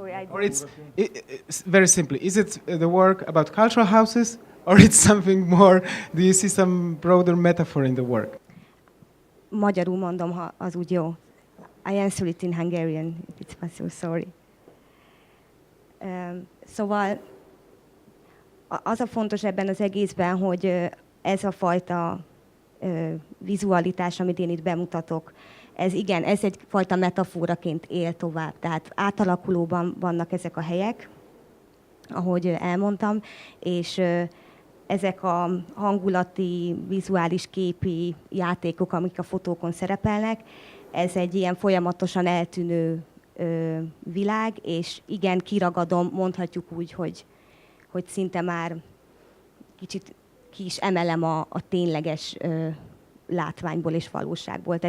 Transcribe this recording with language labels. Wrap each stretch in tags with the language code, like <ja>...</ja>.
<en>Or it's very simply, is it the work about cultural houses, or it's something more? Do you see some broader metaphor in the work?</en> <hu>Magyarul mondom, ha az úgy jó.</hu> <en>I answer it in Hungarian, if it's possible, sorry.</en> <hu>Szóval az a fontos ebben az egészben, hogy ez a fajta vizualitás, amit én itt bemutatok, ez egyfajta metafóraként él tovább. Tehát átalakulóban vannak ezek a helyek, ahogy elmondtam, és ezek a hangulati, vizuális képi játékok, amik a fotókon szerepelnek, ez egy ilyen folyamatosan eltűnő világ, és igen, kiragadom, mondhatjuk úgy, hogy szinte már kicsit ki is emelem a tényleges látványból és valóságból.</hu>